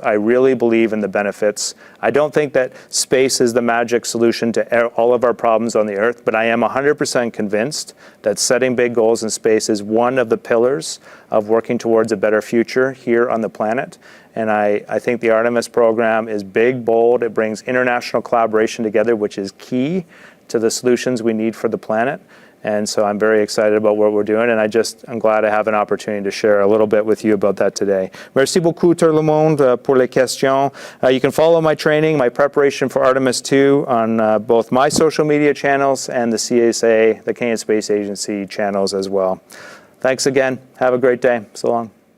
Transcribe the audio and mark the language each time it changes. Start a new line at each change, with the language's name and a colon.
English: I really believe in the benefits. I don't think that space is the magic solution to all of our problems on the Earth, but I am 100% convinced that setting big goals in space is one of the pillars of working towards a better future here on the planet. And I think the Artemis program is big, bold. It brings international collaboration together, which is key to the solutions we need for the planet. And so I'm very excited about what we're doing, and I'm glad I have an opportunity to share a little bit with you about that today.
French: Merci beaucoup tout le monde pour les questions.
English: You can follow my training, my preparation for Artemis II on both my social media channels and the CSA, the Canadian Space Agency channels as well. Thanks again. Have a great day. So long.